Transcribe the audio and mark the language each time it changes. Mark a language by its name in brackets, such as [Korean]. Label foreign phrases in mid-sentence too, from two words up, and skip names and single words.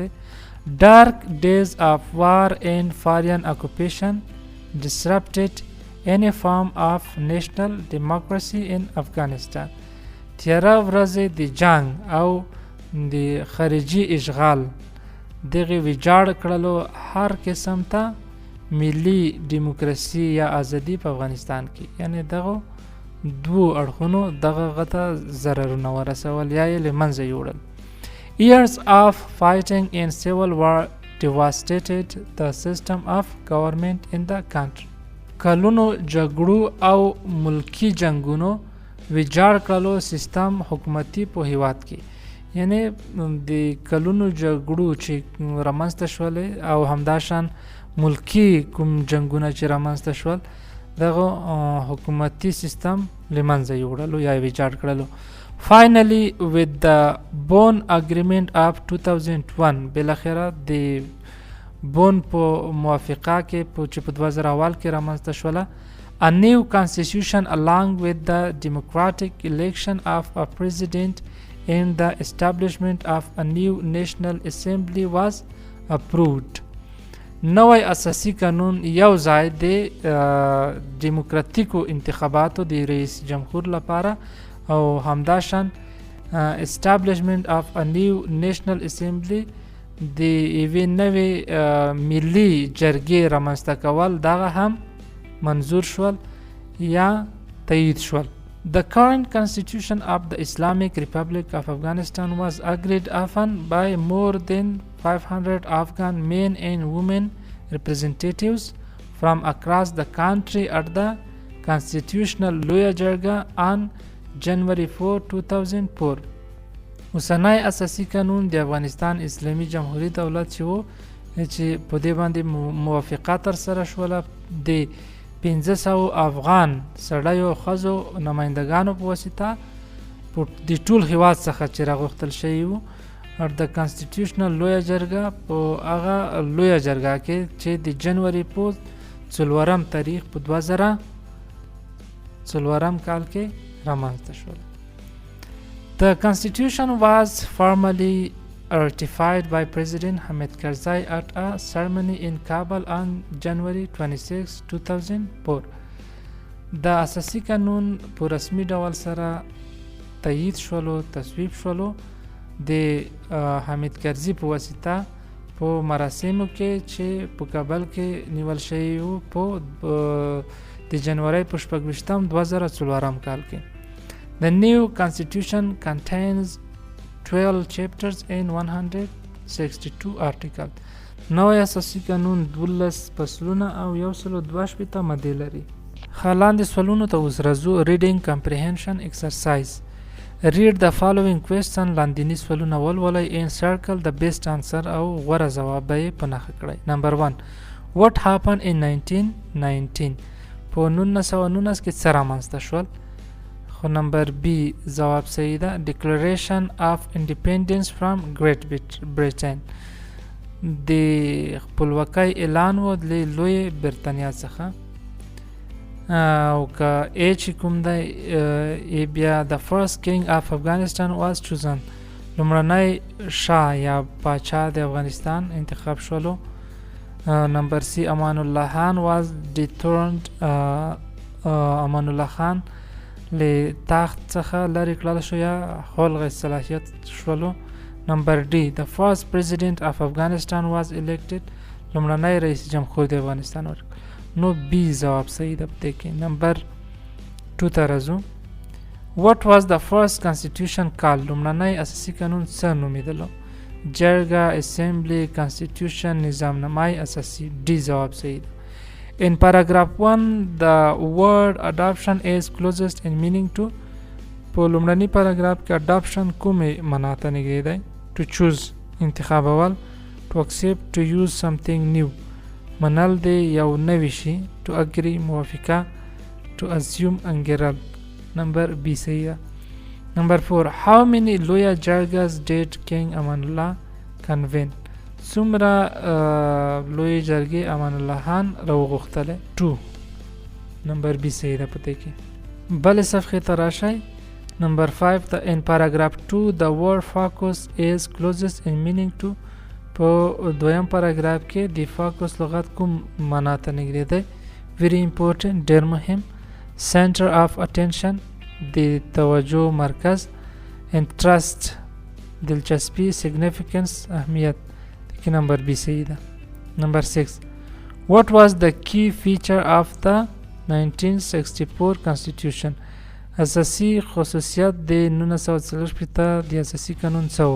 [English] Dark days of war and foreign occupation disrupted any form of national democracy in Afghanistan. [Pashto] تیاره ورځې د جنگ او د خارجي اشغال دغه ویجاړ کړلو هر قسم ته ملي دیموکراسي یا ازادي په افغانستان کې یعنی دغه دوو اړخونو دغه غته ضررونه ورسول یا یې له منځه یوړل. [English] Years of fighting in civil war devastated the system of government in the country. [Pashto] کلونو جګړو او ملکی جنگونو ویجاړ کړلو سیستم حکومتي په هیواد کې یعنی د کلونو جګړو چې رامنځته شولې او همداشان ملکی کوم جنگونه چې رامنځته شول دغه حکومتي سیستم له منځه یوړلو یا ویجاړ کړلو. [English] Finally with the Bonn Agreement of 2001 [Pashto] بالاخره د بون په موافقه کې چې په 2000 کې رامنځته شوله [English] a new constitution along with the democratic election of a president and the establishment of a new national assembly was approved. [Pashto] نوی اساسی قانون یو ځای د دیموکراتیکو انتخاباتو د رئیس جمهور لپاره او همداشان [English] establishment of a new national assembly [Pashto] د یوې نوې ملي جرګې رامنځته کول دغه هم منظور شول یا تایید شول. [English] The current constitution of the Islamic Republic of Afghanistan was agreed upon by more than 500 Afghan men and women representatives from across the country at the Constitutional Loya Jarga on January 4, 2004. [Pashto] اوسنی اساسی قانون د افغانستان اسلامي جمهوریت دولت چې و چې په دې باندې موافقه ترسره شوله د 500 افغان سړیو ښځو نمایندګانو په واسطه د ټول هیواد څخه چې راغوښتل شوي وو د کانسټیټیوشنل لویه جرګه په هغه لویه جرګه کې چې د جنوري په 4 تاریخ په 2004 کال کې رامنځته شول. [English] The constitution was formally ratified by President Hamid Karzai at a ceremony in Kabul on January 26, 2004. [Pashto] د اساسي قانون په رسمي ډول سره تایید شولو تصویب شولو د حامد کرزي په واسطه په مراسمو کې چې په کابل کې نیول شوي وو په د جنوري په 2004 کال کې. [English] The new constitution contains 12 chapters and 162 articles. [Pashto] نوی اساسي قانون 12 فصلونه او 122 مادې لري. لاندې سوالونو ته اوس راځو. [English] Reading comprehension exercise. Read the following question. [Pashto] لاندیني سوالونه ولولئ [English] and circle the best answer [Pashto] او غوره ځواب به یې په نښه کړئ. [English] Number 1. What happened in 1919? [Pashto] په 1919 کې څه رامنځته شول؟ خو نمبر بی جواب صحیح ده. [English] Declaration of Independence from Great Britain. [Pashto] د خپلواکۍ اعلان و د لوی برتانیا څخه. او که ای چې کوم دی بیا [English] the first king of Afghanistan was chosen. [Pashto] لومړنی شاه یا پاچا د افغانستان انتخاب شولو. نمبر سی امان الله خان [English] was dethroned. [Pashto] امان الله خان له تخت څخه لرې کړل شو یا خلع صلاحیت شولو. نمبر ډي [English] the first president of Afghanistan was elected. [Pashto] لومړنی رئیس جمهور د افغانستان ورکړ. نو بی جواب صحیح ده پدې کې. نمبر 2 ته راځو. [English] What was the first constitution called? [Pashto] لومړنی اساسي قانون څه نومیدلو؟ جرګه، اسمبلی، constitution، نظامنامه اساسي. ډي جواب صحیح ده. [English] In paragraph 1 the word adoption is closest in meaning to. [Pashto] په لومړني پاراګراف کې adoption کومې معنا ته نږدې دی؟ [English] To choose انتخابول. To accept, to use something new [Pashto] منل دی یو نوی شي. [English] To agree موافقه. To assume انګیرل. [Pashto] نمبر بی صحیح ده. [English] Number 4. How many [Pashto] لویه جرګز [English] did King امان الله convene? [Pashto] څومره لوی جرګې امان الله خان راوغوښتلې؟ 2. نمبر بی صحیح ده پدې کې. بلې صفحې ته راشئ. [English] Number 5. In paragraph 2 the word focus is closest in meaning to. [Pashto] په دویم پاراګراف کې د فوکس لغت کوم معنا ته نږدې دی؟ [English] Very important [Pashto] ډېر مهم. [English] Center of attention [Pashto] د توجه مرکز. [English] Interest دلچسپي. Significance اهمیت. [Pashto] کې نمبر بی صحیح ده. [English] Number 6. What was the key feature of the 1964 constitution? [Pashto] اساسي خصوصیت د 1964 د اساسي قانون څه و؟